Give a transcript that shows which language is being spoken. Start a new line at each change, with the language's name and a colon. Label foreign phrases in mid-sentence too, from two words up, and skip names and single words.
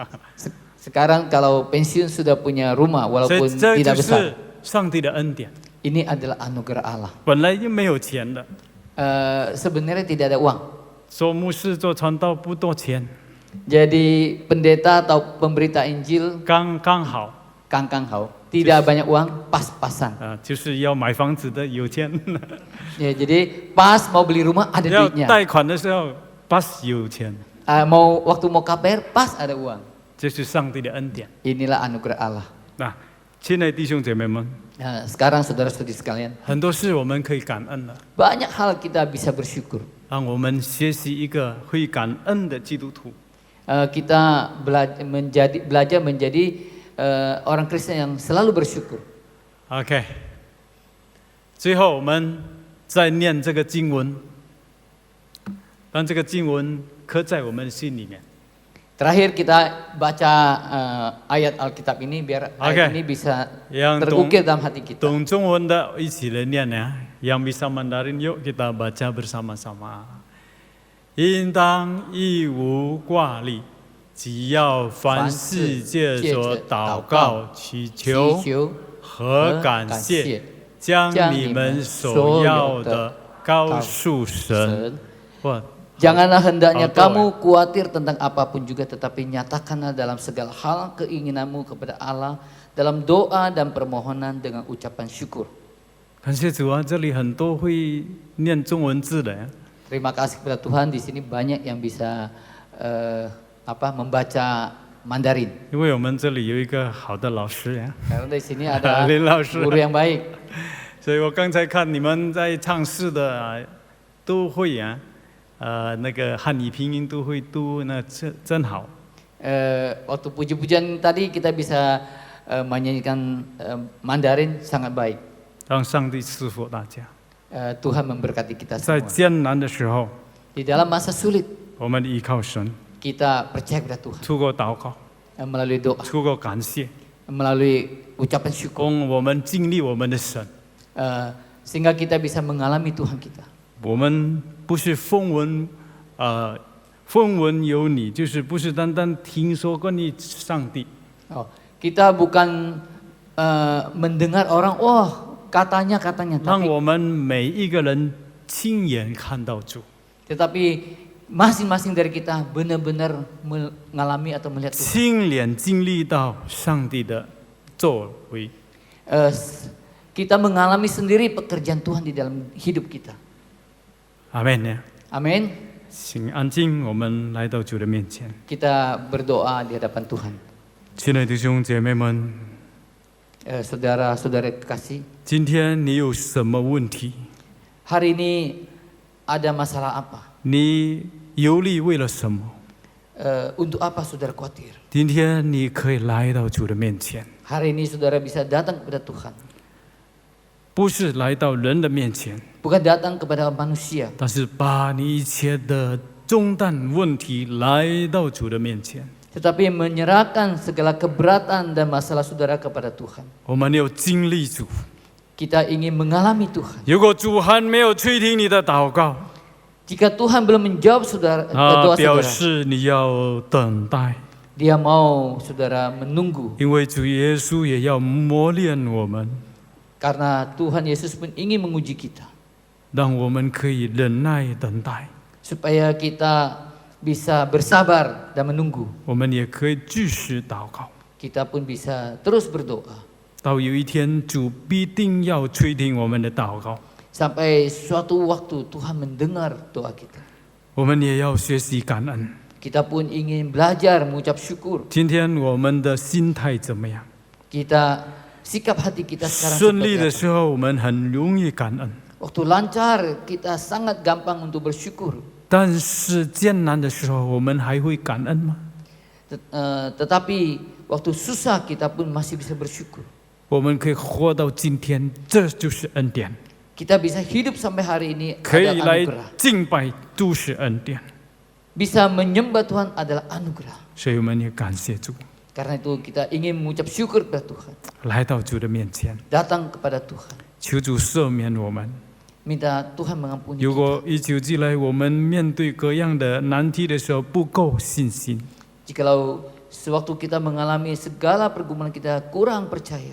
Indonesian: Sekarang kalau pensiun sudah punya rumah
Chinese: 所以
Indonesian: walaupun
Chinese: 这
Indonesian: tidak
Chinese: 就
Indonesian: besar.
Chinese: 是上帝的恩典。
Indonesian: Ini adalah anugerah Allah.
Chinese: 本来就没有钱的，
Indonesian: Sebenarnya tidak ada uang.
Chinese: 做牧师做传道不多钱，
Indonesian: Jadi pendeta atau pemberita Injil
Chinese: 刚刚好 kangkang hau.
Indonesian: Tidak banyak uang, pas-pasan.
Chinese: 就是要买房子的有钱，
Indonesian: Ya, jadi pas mau beli rumah ada
Chinese: 要
Indonesian: duitnya.
Chinese: 贷款的时候pas有钱，
Indonesian: Waktu mau KPR pas ada uang.
Chinese: 这是上帝的恩典。
Indonesian: Inilah anugerah Allah.
Chinese: 那亲爱的弟兄姐妹们，
Indonesian: Sekarang saudara-saudari sekalian,
Chinese: 很多事我们可以感恩的，
Indonesian: banyak hal kita bisa bersyukur.
Chinese: 让我们学习一个会感恩的基督徒。
Indonesian: Kita belajar menjadi orang Kristen yang selalu bersyukur.
Chinese: OK， 最后我们再念这个经文，让这个经文刻在我们心里面。
Indonesian: Terakhir kita baca ayat Alkitab ini biar ayat ini bisa terukir dalam hati kita.
Chinese: 懂中文的一起来念呀，
Indonesian: yang bisa Mandarin yuk kita baca bersama-sama。
Chinese: 应当一无挂虑，只要凡事借着祷告、祈求和感谢，将你们所要的告诉神。
Indonesian: Janganlah hendaknya kamu khawatir tentang apapun juga, tetapi nyatakanlah dalam segala hal keinginanmu kepada Allah dalam doa dan permohonan dengan ucapan syukur.
Chinese: 感谢主啊，这里很多会念中文字的。
Indonesian: Terima kasih kepada Tuhan, di sini banyak yang bisa membaca Mandarin.
Chinese: 因为我们这里有一个好的老师呀，
Indonesian: Karena di sini ada
Chinese: 林老师。
Indonesian: guru yang baik.
Chinese: 所以我刚才看你们在唱诗的都会呀。那个汉语拼音都会读，那真好。
Indonesian: Waktu puji-pujian tadi kita bisa menyanyikan Mandarin sangat baik.
Chinese: 让上帝赐福大家。
Indonesian: Tuhan memberkati kita
Chinese: 在
Indonesian: semua.
Chinese: 艰难的时候，
Indonesian: Di dalam masa sulit
Chinese: 我们依靠神，
Indonesian: kita percaya kepada Tuhan
Chinese: 透过祷告，
Indonesian: melalui doa,
Chinese: 透过感谢，
Indonesian: melalui ucapan syukur,
Chinese: 我们经历我们的神。
Indonesian: sehingga kita bisa mengalami Tuhan kita.
Chinese: 我们不是风闻有你，就是不是单单听说关于上帝。
Indonesian: Kita bukan mendengar orang, katanya,
Chinese: 让我们每一个人亲眼看到主。
Indonesian: tetapi masing-masing dari kita benar-benar mengalami atau melihat Tuhan.
Chinese: 亲眼经历到上帝的作为。
Indonesian: Kita mengalami sendiri pekerjaan Tuhan di dalam hidup kita.
Chinese: 阿门呀。
Indonesian: Amin.
Chinese: 请安静，我们来到主的面前。
Indonesian: Kita berdoa di hadapan Tuhan.
Chinese: 亲爱的弟兄姐妹们，
Indonesian: Saudara-saudara kekasih,
Chinese: 今天你有什么问题？
Indonesian: hari ini ada masalah apa?
Chinese: 你忧虑为了什么？
Indonesian: Untuk apa saudara khawatir?
Chinese: 今天你可以来到主的面前，
Indonesian: Hari ini saudara bisa datang kepada Tuhan.
Chinese: 不是来到人的面前，
Indonesian: Bukan datang kepada manusia,
Chinese: 但是把你一切的重担问题来到主的面前。
Indonesian: tetapi menyerahkan segala keberatan dan masalah saudara kepada Tuhan.
Chinese: 我们要经历主。
Indonesian: Kita ingin mengalami Tuhan.
Chinese: 如果主还没有垂听你的祷告，
Indonesian: Jika Tuhan belum menjawab doa
Chinese: 表
Indonesian: saudara,
Chinese: 示你要等待，
Indonesian: Dia mau saudara menunggu.
Chinese: 因为主耶稣也要磨练我们，
Indonesian: Karena Tuhan Yesus pun ingin menguji kita.
Chinese: 让我们可以忍耐等待。
Indonesian: Supaya kita bisa bersabar dan menunggu.
Chinese: 我们也可以继续祷告，
Indonesian: Kita pun bisa terus berdoa
Chinese: 到有一天主必定要垂听我们的祷告。
Indonesian: sampai suatu waktu Tuhan mendengar doa kita.
Chinese: 我们也要学习感恩。
Indonesian: Kita pun ingin belajar mengucap syukur.
Chinese: 今天我们的心态怎么样？
Indonesian: Kita sikap hati kita sekarang
Chinese: 顺利
Indonesian: seperti
Chinese: 的
Indonesian: apa?
Chinese: 时候，我们很容易感恩；
Indonesian: Waktu lancar kita sangat gampang untuk bersyukur.
Chinese: 但是艰难的时候，我们还会感恩吗？
Indonesian: Tetapi waktu susah kita pun masih bisa bersyukur.
Chinese: 我们可以活到今天，这就是恩典。
Indonesian: Kita bisa hidup sampai hari ini
Chinese: 可以
Indonesian: adalah
Chinese: 来
Indonesian: anugerah.
Chinese: 敬拜，都是恩典。
Indonesian: Bisa menyembah Tuhan adalah anugerah.
Chinese: 所以我们也感谢主，
Indonesian: Karena itu kita ingin mengucap syukur kepada Tuhan.
Chinese: 来到主的面前，
Indonesian: Datang kepada Tuhan.
Chinese: 求主赦免我们。
Indonesian: Minta Tuhan mengampuni
Chinese: 如
Indonesian: kita.
Chinese: 果一九寄来，我们面对各样的难题的时候不够信心，
Indonesian: Jikalau sewaktu kita mengalami segala pergumulan kita kurang percaya.